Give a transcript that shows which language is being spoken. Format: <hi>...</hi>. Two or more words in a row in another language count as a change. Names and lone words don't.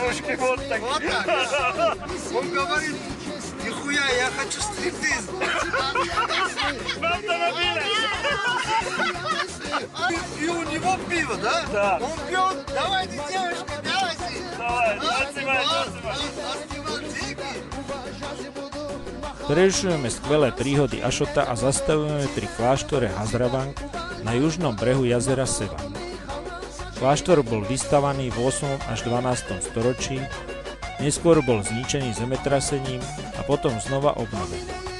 <ru>Девушки вот так. Вот так. Он говорит: нихуя, я хочу стриптиз. И у него пиво, да? Да. Он пьет, давайте, девушка, давайте. Давай, отсывай.</ru> <sk>Prerušujeme skvelé príhody Ašota a zastavujeme pri kláštore Hazravang na južnom brehu jazera Seva. Kláštor bol vystavaný v 8. až 12. storočí, neskôr bol zničený zemetrasením a potom znova obnovený.</sk>